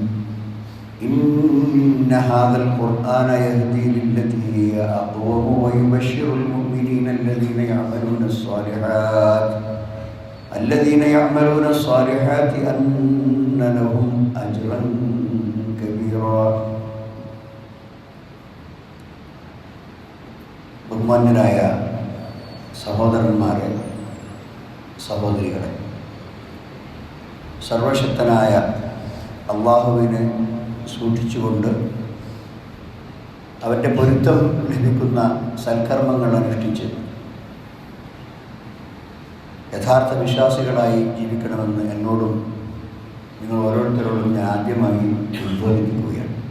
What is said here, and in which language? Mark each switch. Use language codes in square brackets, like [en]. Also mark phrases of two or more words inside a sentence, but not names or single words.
[ar] إن هذا القرآن يهدي للتي هي أقوم ويبشر المؤمنين الذين يعملون الصالحات أن لهم أجرا كبيرا. [ml] ബഹുമാന്യരായ സഹോദരന്മാരെ, സഹോദരികളെ, സർവശക്തനായ അള്ളാഹുവിനെ സൂക്ഷിച്ചുകൊണ്ട് അവൻ്റെ പൊരുത്തം ലഭിക്കുന്ന സൽക്കർമ്മങ്ങൾ അനുഷ്ഠിച്ച് യഥാർത്ഥ വിശ്വാസികളായി ജീവിക്കണമെന്ന് എന്നോടും നിങ്ങൾ ഓരോരുത്തരോടും ഞാൻ ആദ്യമായി ഉദ്ബോധിപ്പിക്കുകയാണ്.